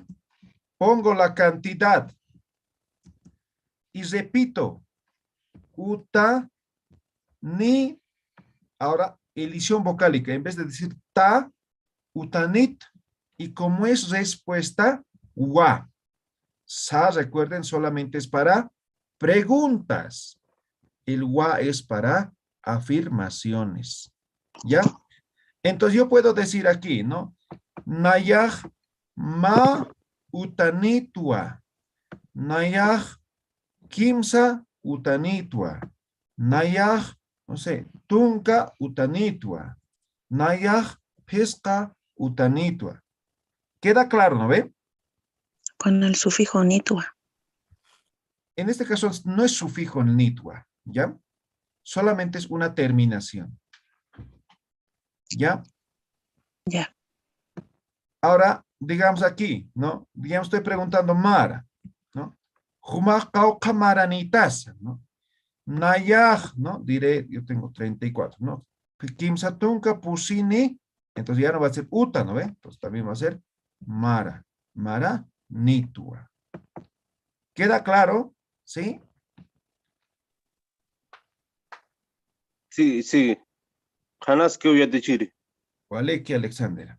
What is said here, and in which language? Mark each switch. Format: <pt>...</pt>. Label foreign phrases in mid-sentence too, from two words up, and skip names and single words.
<es>Pongo la cantidad y repito, uta, ni, ahora elisión vocálica, en vez de decir ta, utanit, y como es respuesta, wa. Sa, recuerden, solamente es para preguntas. El wa es para afirmaciones. ¿Ya? Entonces yo puedo decir aquí, ¿no?</es> <ay>Nayaj ma utanitua. Nayaj kimsa utanitua. Nayaj,</ay> <es>no sé,</es> <ay>tunka utanitua. Nayaj pesca utanitua.</ay> <es>¿Queda claro, no ve? Con el sufijo nitua. En este caso no es sufijo nitua, ¿ya? Solamente es una terminación. ¿Ya? Ya. Ahora, digamos aquí, ¿no? Digamos, estoy preguntando Mara, ¿no?</es> <ay>Jumajauca maranitasa,</ay> <es>¿no? Nayaj, ¿no? Diré, yo tengo 34, ¿no?</es> <ay>Kimsatunka pusini,</ay> <es>entonces ya no va a ser uta, ¿no ve? Entonces también va a ser Mara,</es> <ay>Mara nitua.</ay> <es>¿Queda claro? ¿Sí? Sí, sí. Hanas que voy a decir.</es> <ay>Waleki Alexander.</ay>